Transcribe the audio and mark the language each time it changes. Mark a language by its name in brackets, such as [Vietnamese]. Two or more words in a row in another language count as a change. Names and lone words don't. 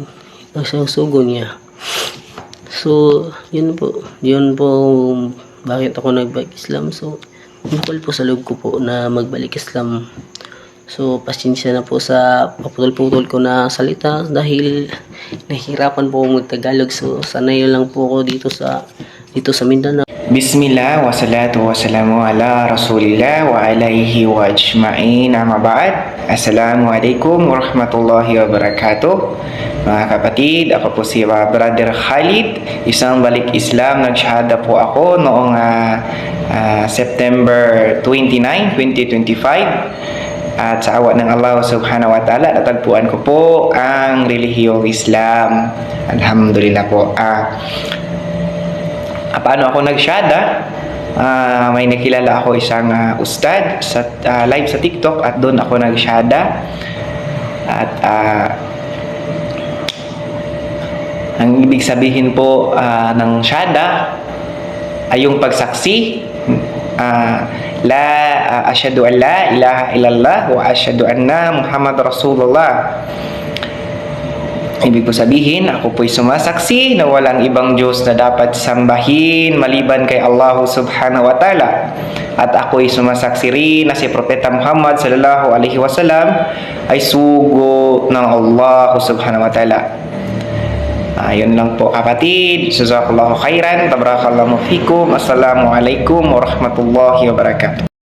[Filipino] So, yun po bakit ako nagbalik Islam. So, bukal po sa loob ko po na magbalik Islam. So, pasensya na po sa paputol-putol ko na salita dahil nahihirapan po akong mag-Tagalog. So, sanay lang po ako dito sa Mindanao. [Arabic] بسم الله والصلاة والسلام على رسول الله وعليه وأجمعين، أما بعد. السلام عليكم ورحمة الله وبركاته. [Filipino] Mga kapatid, ako po si Brother Khalid, isang balik Islam. Nagsyahada po ako noong September 29, 2025. At sa awa ng Allah [Arabic] سبحانه وتعالى, [Filipino] natagpuan ko po ang relihiyong Islam. Alhamdulillah po. Paano ako nagsyada? May nakilala ako isang ustad sa live sa TikTok at doon ako nagsyada. At ang ibig sabihin po ng syada ay yung pagsaksi. [Arabic] أشهد أن لا إله إلا الله وأشهد أن محمدا رسول الله. [Filipino] Ibig po sabihin, ako po'y sumasaksi na walang ibang Diyos na dapat sambahin maliban kay Allah [Arabic] سبحانه وتعالى. [Filipino] At ako'y sumasaksi rin na si Propeta Muhammad [Arabic] صلى الله عليه وسلم [Filipino] ay sugo ng Allah [Arabic] سبحانه وتعالى. [Filipino] Yun lang po kapatid. [Arabic] جزاك الله خيرا. تبارك الله فيكم. السلام عليكم ورحمة الله وبركاته.